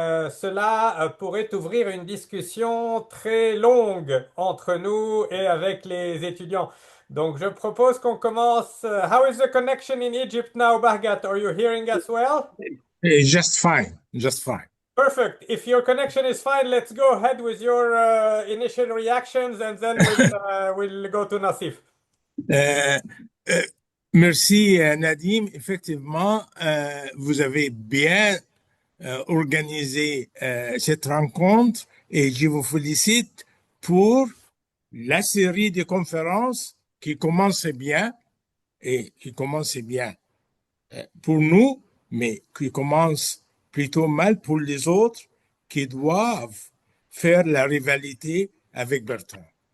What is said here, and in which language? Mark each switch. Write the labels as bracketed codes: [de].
[fr] Cela pourrait ouvrir une discussion très longue entre nous et avec les étudiants. Donc je propose qu'on commence. [en] How is the connection in Egypt now, Bahgat? Are you hearing us well? Just fine, just fine. Perfect. If your connection is fine, let's go ahead with your initial reactions and then we'll go to Nassif. [fr] Euh, euh, Merci Nadim. Effectivement, vous avez bien organisé cette rencontre et je vous félicite pour la série de conférences qui commence bien et qui commence bien pour nous, mais qui commence plutôt mal pour les autres qui doivent faire la rivalité avec Bertrand.